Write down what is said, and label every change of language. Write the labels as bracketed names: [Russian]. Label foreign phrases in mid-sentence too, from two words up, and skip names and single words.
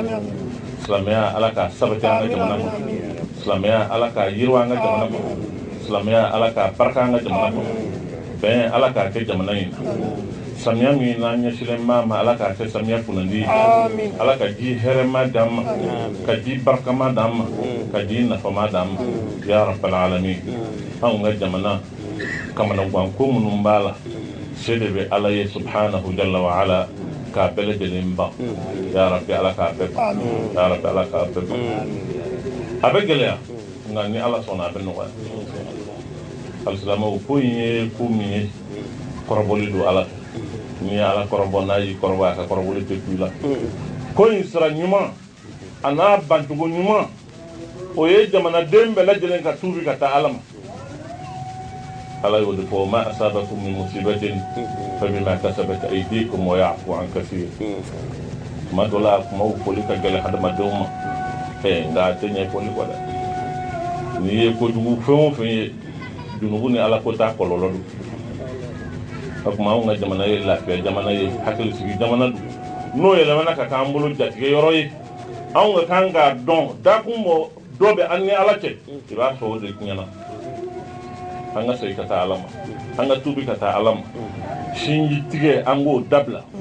[Bambara] ye silamɛya ala ka sabati an ka jamana kɔnɔ silamɛya ala ka yiriwa an ka jamana kɔnɔ silamɛya ala ka barika an ka jamana kɔnɔ bɛn ala k'a kɛ jamana in na samiya min n'an ɲɛsilen maa ma ala k'a kɛ samiya kunnandi ala ka ji hɛrɛma d'an ma ka ji barikama d'an ma ka ji nafama d'an ma [Arabic] يا رب العالمين [Bambara] anw ka jamana kamanagan ko minnu b'a la se de bɛ ala ye [Arabic] سبحانه جل وعلا [Bambara] k'a bɛɛ lajɛlen ban [Arabic] يا رب [Bambara] ala k'a bɛɛ ban [Arabic] يا رب [Bambara] ala k'a bɛɛ ban a bɛ gɛlɛya nka ni ala sɔnna a bɛ nɔgɔya alisilamɛw ko in ye ko min ye kɔrɔbɔli don ala fɛ n'i ye ala kɔrɔbɔ n'a y'i kɔrɔbɔ a ka kɔrɔbɔli tɛ tu i la ko in sira ɲuman a n'a bancogo ɲuman o ye jamanaden bɛɛ lajɛlen ka tuubi ka taa ala ma ala y'o de fɔ [Arabic] ما أصابكم من مصيبة فبما كسبت أيديكم ويعفو عن كثير [Bambara] tuma dɔ la kumaw fɔli ka gɛlɛn hadamadenw ma nka a tɛ ɲɛ fɔli kɔ dɛ n'i ye kojugu fɛn o fɛn ye junubu ni ala ko t'a kɔlɔlɔ don o tuma anw ka jamana ye lafiya jamana ye hakilisigi jamana don n'o yɛlɛmana ka k'an bolo jatigɛ yɔrɔ ye anw ka kan k'a dɔn dakun dɔ bɛ an ni ala cɛ i b'a sɔrɔ o de tiɲɛna an ka segin ka taa ala ma an ka tuubi ka taa ala ma sinji tigɛ an k'o dabila